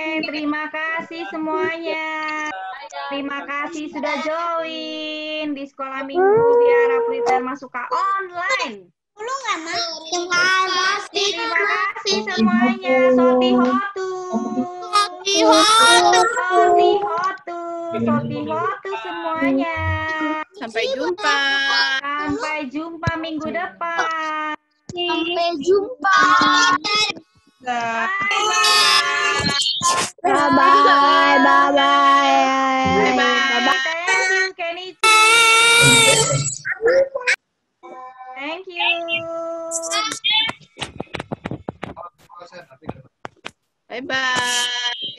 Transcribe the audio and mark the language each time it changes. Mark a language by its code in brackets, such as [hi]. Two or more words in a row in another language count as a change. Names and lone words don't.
[id] terima kasih semuanya. Terima kasih sudah join di sekolah minggu biar Aprita masuk ke online. Terima kasih semuanya. [pi] Soti hotu. Soti hotu semuanya. [id] Sampai jumpa. Sampai jumpa minggu depan. Sampai jumpa. [en] Bye bye. Thank you, Kenichi. Thank you. Bye-bye.